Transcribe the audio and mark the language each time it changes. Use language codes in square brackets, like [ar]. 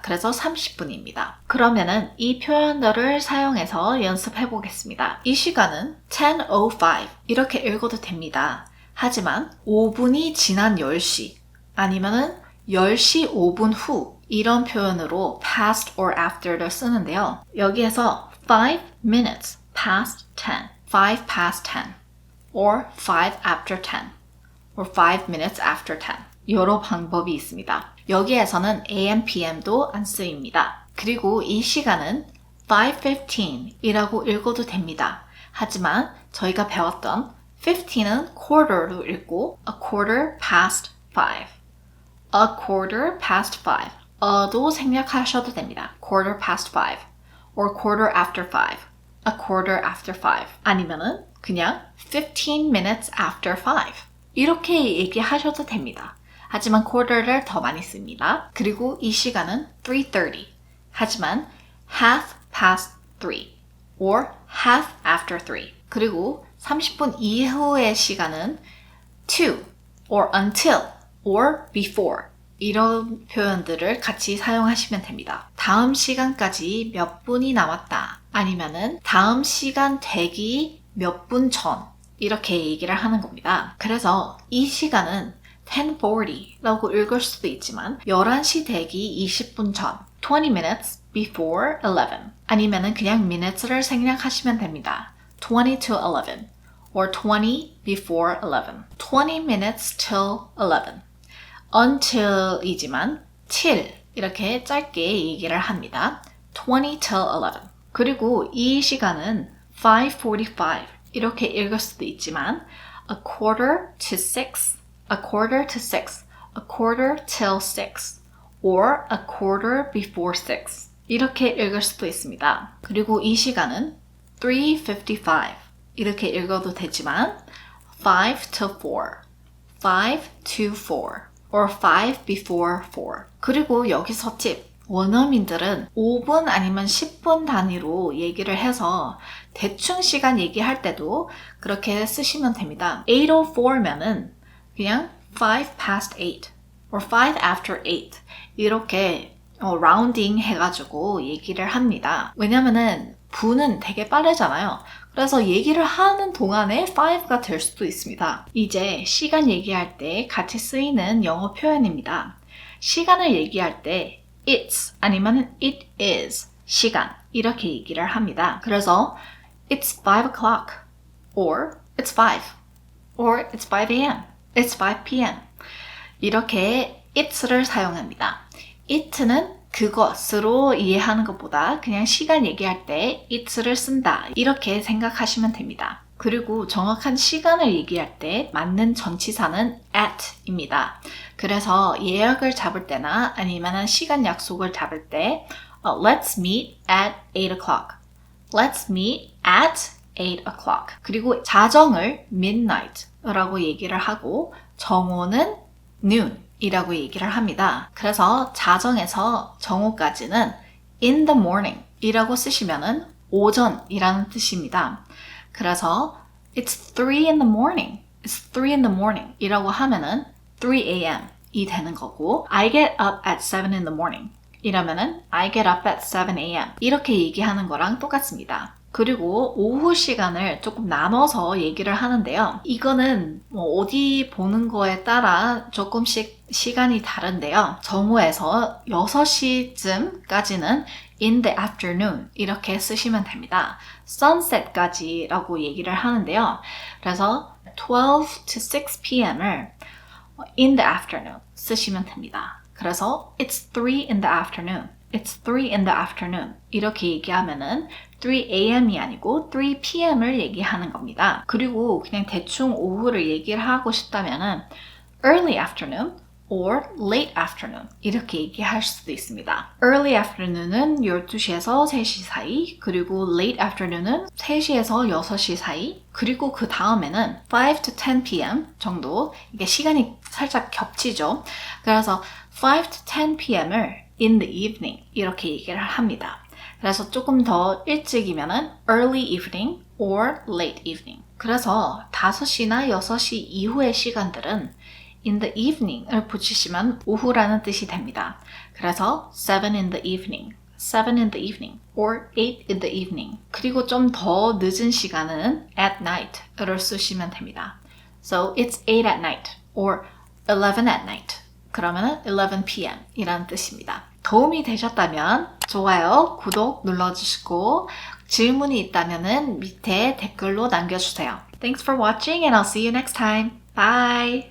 [ko] 그래서 30분입니다. 그러면은 이 표현들을 사용해서 연습해 보겠습니다. 이 시간은 10:05 이렇게 읽어도 됩니다. 하지만 5분이 지난 10시 아니면은 10시 5분 후 이런 표현으로 past or after를 쓰는데요. [en] 여기에서 5 minutes past 10, 5 past 10 or 5 after 10 or 5 minutes after 10 [ko] 여러 방법이 있습니다. 여기에서는 AM, PM도 안 쓰입니다. 그리고 이 시간은 5:15이라고 읽어도 됩니다. 하지만 저희가 배웠던 15은 quarter로 읽고 [en] a quarter past 5, [ko] a quarter past 5도 생략하셔도 됩니다. [en] quarter past 5 or quarter after 5, a quarter after 5 [ko] 아니면은 그냥 [en] 15 minutes after 5 [ko] 이렇게 얘기하셔도 됩니다. 하지만 quarter를 더 많이 씁니다. 그리고 이 시간은 3:30. 하지만 [en] half past 3 or half after 3. [ko] 그리고 30분 이후의 시간은 [en] to or until or before. [ko] 이런 표현들을 같이 사용하시면 됩니다. 다음 시간까지 몇 분이 남았다. 아니면은 다음 시간 되기 몇 분 전. 이렇게 얘기를 하는 겁니다. 그래서 이 시간은 10:40라고 읽을 수도 있지만 11시 되기 20분 전 [en] 20 minutes before 11 [ko] 아니면은 그냥 minutes를 생략하시면 됩니다. [en] 20 to 11 or 20 before 11 20 minutes till 11 until이지만 till [ko] 이렇게 짧게 얘기를 합니다. [en] 20 till 11 [ko] 그리고 이 시간은 [en] 5:45 [ko] 이렇게 읽을 수도 있지만 [en] a quarter to 6 a quarter to 6, a quarter till 6, or a quarter before 6 [ko] 이렇게 읽을 수도 있습니다. 그리고 이 시간은 [en] 3:55 [ko] 이렇게 읽어도 되지만 [en] 5 to 4, 5 to 4, or 5 before 4 [ko] 그리고 여기서 팁 원어민들은 5분 아니면 10분 단위로 얘기를 해서 대충 시간 얘기할 때도 그렇게 쓰시면 됩니다. 8:04면은 그냥 [en] 5 past 8 or 5 after 8 [ko] 이렇게 라운딩 해가지고 얘기를 합니다. 왜냐면은 분은 되게 빠르잖아요. 그래서 얘기를 하는 동안에 5가 될 수도 있습니다. 이제 시간 얘기할 때 같이 쓰이는 영어 표현입니다. 시간을 얘기할 때 it's 아니면 it is 시간 이렇게 얘기를 합니다. [en] 그래서 it's 5 o'clock or it's 5 or it's 5 a.m. it's 5 p.m. [ko] 이렇게 it's를 사용합니다. it는 그것으로 이해하는 것보다 그냥 시간 얘기할 때 it's를 쓴다 이렇게 생각하시면 됩니다. 그리고 정확한 시간을 얘기할 때 맞는 전치사는 at입니다. 그래서 예약을 잡을 때나 아니면 시간 약속을 잡을 때 [en] let's meet at 8 o'clock. Let's meet at 8 o'clock. [ko] 그리고 자정을 midnight라고 얘기를 하고 정오는 noon 이라고 얘기를 합니다. 그래서 자정에서 정오까지는 in the morning 이라고 쓰시면은 오전이라는 뜻입니다. [en] 그래서 it's 3 in the morning. It's 3 in the morning [ko] 이라고 하면은 [en] 3 a.m. [ko] 이 되는 거고 [en] I get up at 7 in the morning [ko] 이러면은 [en] I get up at 7 a.m. [ko] 이렇게 얘기하는 거랑 똑같습니다. 그리고 오후 시간을 조금 나눠서 얘기를 하는데요. 이거는 어디 보는 거에 따라 조금씩 시간이 다른데요. 정오에서 6시쯤까지는 in the afternoon 이렇게 쓰시면 됩니다. sunset까지라고 얘기를 하는데요. 그래서 12 to 6 p.m.을 in the afternoon 쓰시면 됩니다. 그래서 [en] it's 3 in the afternoon. It's 3 in the afternoon. [ko] 이렇게 얘기하면은 3 a.m.이 아니고 3 p.m.을 얘기하는 겁니다. 그리고 그냥 대충 오후를 얘기를 하고 싶다면은 [en] early afternoon or late afternoon [ko] 이렇게 얘기할 수도 있습니다. early afternoon은 12시에서 3시 사이, 그리고 late afternoon은 3시에서 6시 사이, 그리고 그 다음에는 [en] 5 to 10 p.m. [ko] 정도, 이게 시간이 살짝 겹치죠. 그래서 5 to 10 p.m.을 [en] in the evening [ko] 이렇게 얘기를 합니다. 그래서 조금 더 일찍이면은 [en] early evening or late evening. [ko] 그래서 5시나 6시 이후의 시간들은 in the evening을 붙이시면 오후라는 뜻이 됩니다. 그래서 [en] 7 in the evening, 7 in the evening, or 8 in the evening. [ko] 그리고 좀 더 늦은 시간은 at night를 쓰시면 됩니다. [en] So it's 8 at night, or 11 at night. [ko] 그러면 11 p.m. 이라는 뜻입니다. 도움이 되셨다면 좋아요, 구독 눌러주시고 질문이 있다면 밑에 댓글로 남겨주세요. [en] Thanks for watching and I'll see you next time. Bye!